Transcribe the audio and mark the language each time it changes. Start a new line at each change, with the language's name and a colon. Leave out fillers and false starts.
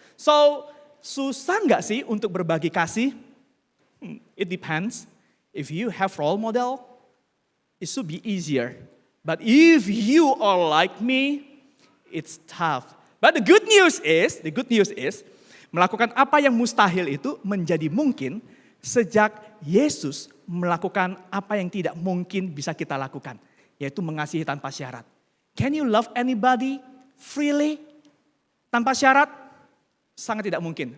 Indonesian: So, susah nggak sih untuk berbagi kasih?
English: It depends. If you have role model, it should be easier. But if you are like me, it's tough. But the good news is,
Indonesian: melakukan apa yang mustahil itu menjadi mungkin sejak Yesus melakukan apa yang tidak mungkin bisa kita lakukan, yaitu mengasihi tanpa syarat.
English: Can you love anybody freely
Indonesian: tanpa syarat? Sangat tidak mungkin.